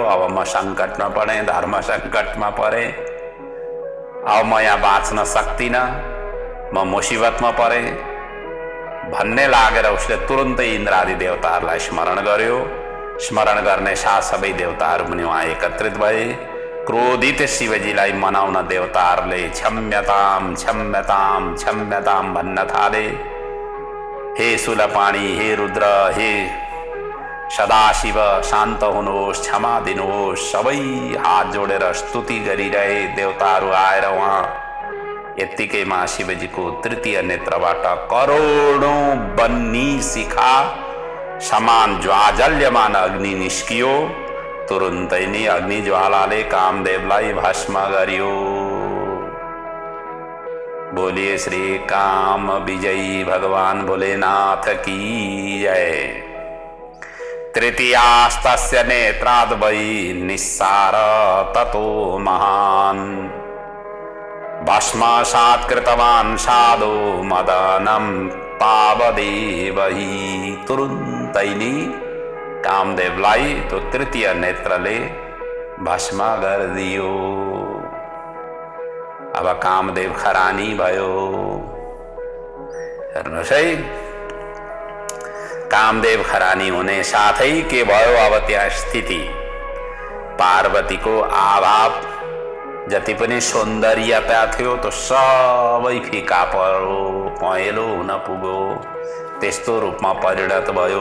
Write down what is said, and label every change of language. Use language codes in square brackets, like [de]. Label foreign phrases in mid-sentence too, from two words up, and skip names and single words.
[ne] अब म सङ्कटमा परे, धर्म सङ्कटमा परे, अब म यहाँ बाँच्न सक्दिनँ, म मुसिबतमा परे भन्ने लागेर उसले तुरुन्तै इन्द्र आदि देवताहरूलाई स्मरण गर्यो। स्मरण गर्ने साथ सबै देवताहरू पनि उहाँ एकत्रित भए। क्रोधित शिवजीलाई मनाउन देवताहरूले [sa] क्षम्यताम क्षम्यताम क्षम्यताम [ne] भन्न थाले। हे शूलपाणी, हे रुद्र, हे सदाशिव शान्त हुनुहोस्, क्षमा दिनुहोस्, सबै हात जोडेर स्तुति गरिरहे। देवताहरू आएर उहाँ यत्तिकैमा शिवजीको तृतीय नेत्रबाट करोडौं बन्नी शिखा समान ज्वाजल्यमान अग्नि निस्कियो। तुरुन्तै नै अग्नि ज्वालाले कामदेवलाई भस्म गर्यो। [hi] बोलिए श्री काम विजयी भगवान भोलेनाथ की जय। [sa] तृतीयास्तस्य नेत्राद् वै निस्सार ततो महान् भस्मसात् कृतवान् साधु मदनं तावदेवहि। [ne] तुरुन्तै नै कामदेवलाई त्यो तृतीय नेत्रले भस्म गरिदियो। अब कामदेव खरानी भयो। हेर्नुहोस् है, कामदेव खरानी हुने साथै के भयो, अब त्यहाँ स्थिति पार्वतीको अभाव, जति पनि सौन्दर्यता थियो त्यो सबै फिका पर्यो, पहेँलो हुन पुग्यो, त्यस्तो रूपमा परिणत भयो।